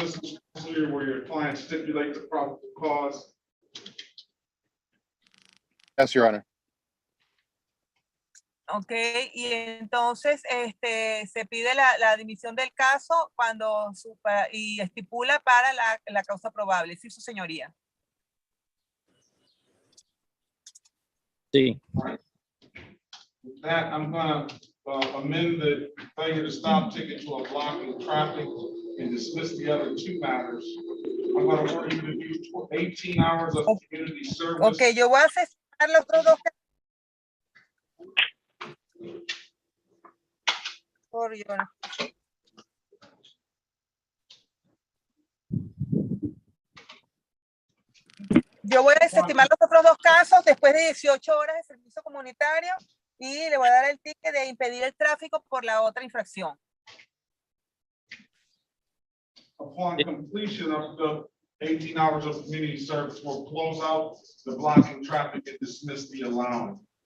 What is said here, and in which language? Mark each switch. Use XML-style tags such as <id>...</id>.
<en>dismissal here where your client stipulate the probable cause, Yes, Your Honor.</en> <es>Ok, y entonces se pide la dimisión del caso cuando y estipula para la causa probable. Sí, su señoría. Sí.</es> <en>with that, I'm gonna amend the failure to stop ticket to a blocking traffic and dismiss the other two matters. I'm gonna order you to do 18 hours of community service.</en> <es>Ok, yo voy a asesinar los otros dos.</es> <en>Sorry, Your Honor.</en> <es>Yo voy a desestimar los otros dos casos después de 18 horas de servicio comunitario y le voy a dar el ticket de impedir el tráfico por la otra infracción.</es> <en>Upon completion of the 18 hours of community service, we'll close out the blocking traffic and dismiss the allowance.</en>